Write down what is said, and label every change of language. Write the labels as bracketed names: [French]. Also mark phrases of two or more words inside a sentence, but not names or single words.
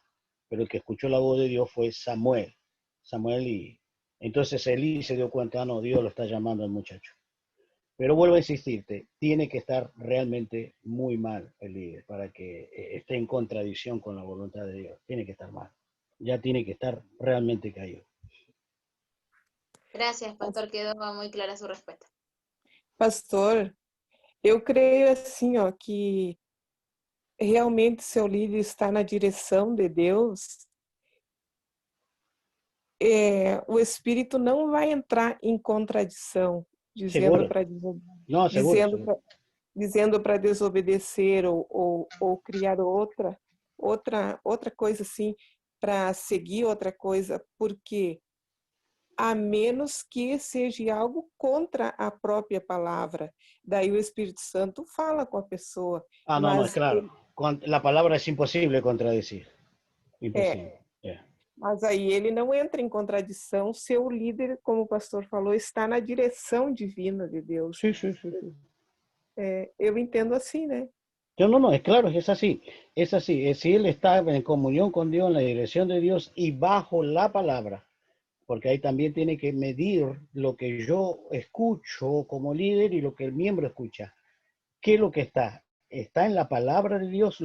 [Spanish] Pero el que escuchó la voz de Dios fue Samuel. Y entonces Elí se dio cuenta, no, Dios lo está llamando al muchacho. Pero vuelvo a insistirte, tiene que estar realmente muy mal el líder para que esté en contradicción con la voluntad de Dios. Tiene que estar mal. Ya tiene que estar realmente caído. Gracias, pastor, quedó muy clara su respuesta. [Portuguese] Pastor, eu creio assim, ó, que realmente seu líder está na direção de Deus, o Espírito não vai entrar em contradição, dizendo [Spanish] Seguro. [Portuguese] para [Spanish] No, seguro. Seguro. [Portuguese] dizendo para desobedecer ou criar outra coisa assim, para seguir outra coisa, porque a menos que seja algo contra a própria palavra. Daí o Espírito Santo fala com a pessoa. [Spanish] Ah, no, es claro. La palabra es imposible contradecir. [Portuguese] Impossível. Mas aí ele não entra em contradição se o líder, como o pastor falou, está na direção divina de Deus. [Spanish] Sí. [Portuguese] Eu entendo assim, né? [Spanish] No, es claro, es así. Es así. Si él está en comunión con Dios, en la dirección de Dios y bajo la palabra, porque ahí también tiene que medir lo que yo escucho como líder y lo que el miembro escucha. ¿Qué es lo que está? ¿Está en la palabra de Dios?